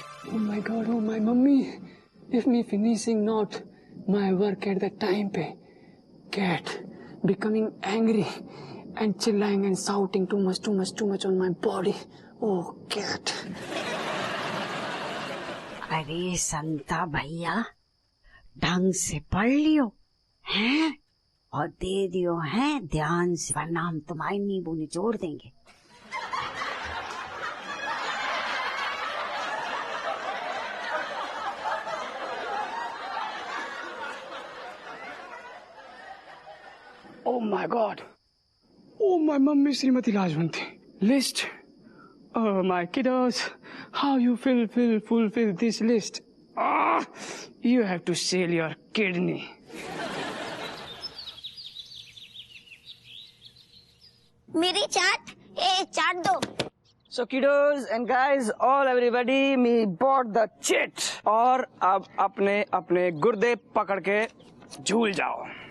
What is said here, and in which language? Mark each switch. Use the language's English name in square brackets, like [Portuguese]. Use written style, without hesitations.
[English] Oh my God, oh my mummy. If me finishing not my work at the time पे, cat becoming angry and chilling and shouting too much on my body. Oh cat. [Hindi] अरे संता भैया, ढंग से पढ़ लियो हैं और दे दियो हैं ध्यान से, वरना हम तुम्हारी नींबू निचोड़ देंगे। [English] Oh my God. Oh my mummy Srimati Rajvanti. List. Oh my kiddos. How you fulfill this list? Ah, you have to sell your kidney. [Hindi] मेरी चाट, चाट दो। [English] So kiddos and guys, all everybody, me bought the chit. [Hindi] और अब अपने अपने गुर्दे पकड़ के झूल जाओ।